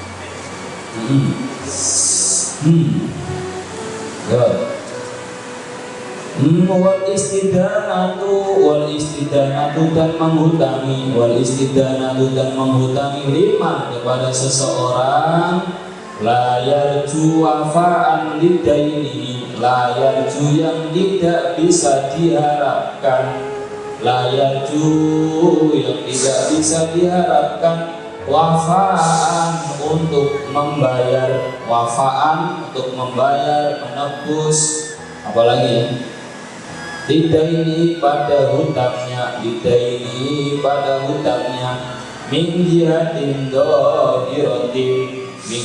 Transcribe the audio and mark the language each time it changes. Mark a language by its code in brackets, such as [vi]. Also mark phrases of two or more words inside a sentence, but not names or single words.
[id] Ya. [ar] والاستدانة [id] dan menghutangi, liman, kepada seseorang. [ar] لا يرجو وفاء لدينه, لا يرجو [id] yang tidak bisa diharapkan, [ar] لا يرجو [id] yang tidak bisa diharapkan, wafa'an untuk membayar, menebus, apalagi [ar] lidaini [id] pada hutangnya, [ar] من جهة ظاهرة، من